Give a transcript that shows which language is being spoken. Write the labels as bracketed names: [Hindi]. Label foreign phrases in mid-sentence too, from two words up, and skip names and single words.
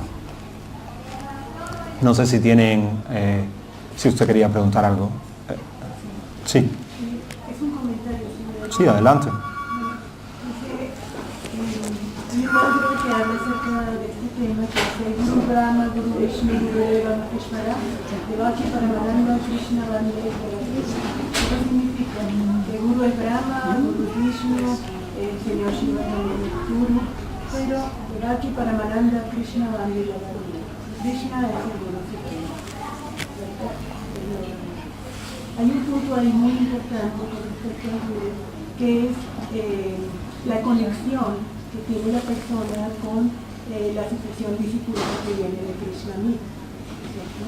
[Spanish] No sé si tienen, si usted quería preguntar algo. Sí. Sí, adelante. Hay un libro que habla acerca de este tema, que es el [Sanskrit] गुरु ब्रह्मा, गुरु विष्णु, गुरु देव महेश्वर, देवकी परमानन्द कृष्ण वन्दे. [Spanish] ¿Qué significa? Que Guru es Brahma, Guru es Vishnu, el Señor Shiva también es Guru, pero [Sanskrit] देवकी परमानन्द कृष्ण वन्दे. [Spanish] Krishna es el Guru Supremo. Hay un punto ahí muy importante con respecto al Guru, que es la conexión que tiene la persona con la sucesión discipular que viene de Krishna mismo, ¿cierto?